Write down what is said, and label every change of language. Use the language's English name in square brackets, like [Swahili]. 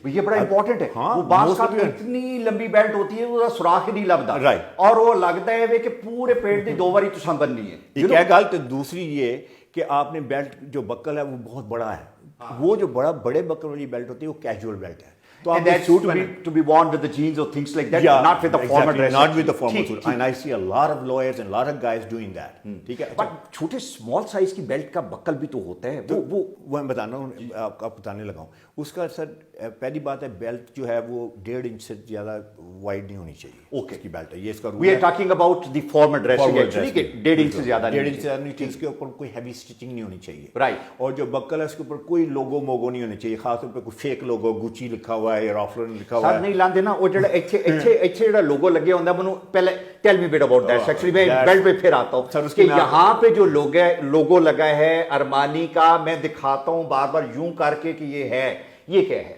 [Urdu] یہ بڑا امپورٹنٹ ہے. وہ بعض کا اتنی لمبی بیلٹ ہوتی ہے وہ سوراخ ہی نہیں لبدا، رائٹ، اور وہ لگتا ہے کہ پورے پیٹ دی دو باری تو سنبھلنی ہے. ایک ہے گل. تو دوسری یہ کہ آپ نے بیلٹ جو بکل ہے وہ بہت بڑا ہے. وہ جو بڑے بکل والی بیلٹ ہوتی ہے وہ کیجول بیلٹ ہے. تو آپ [English] suit to be worn with the jeans or things like that, not with the formal dress. Not with the formal suit. And I see a lot of lawyers and a lot of guys doing that. [Urdu] ٹھیک ہے. But چھوٹے [English] small size [Urdu] کی belt کا بکل بھی تو ہوتا ہے. وہ میں بتانا ہوں، آپ کو بتانے لگا ہوں. اس کا سر پہلی بات ہے بیلٹ جو ہے وہ 1.5 انچ سے زیادہ وائڈ نہیں ہونی چاہیے. اوکے کی بیلٹ ہے یہ، اس کا رول ہے. [English] We are talking about the formal dressing actually [Urdu] کہ 1.5 انچ سے زیادہ نہیں. 1.5 انچ سے زیادہ نہیں چاہیے. اس کے اوپر کوئی ہیوی اسٹچنگ نہیں ہونی چاہیے. رائٹ. اور جو بکل ہے اس کے اوپر کوئی لوگو موگو نہیں ہونا چاہیے، خاص طور پہ کوئی فیک لوگو گوچی لکھا ہوا ہے یا رالف لارن لکھا ہوا ہے. [Punjabi] سر نہیں لاندے نا، وہ جڑا ایتھے جڑا لوگو لگے ہوندا منو پہلے [English] Tell me bit about that. [Urdu] Actually میں بیلٹ پہ پھر آتا ہوں کہ یہاں پہ جو لوگو لگا ہے ارمانی کا، میں دکھاتا ہوں بار بار یوں کر کے کہ یہ ہے، یہ کیا ہے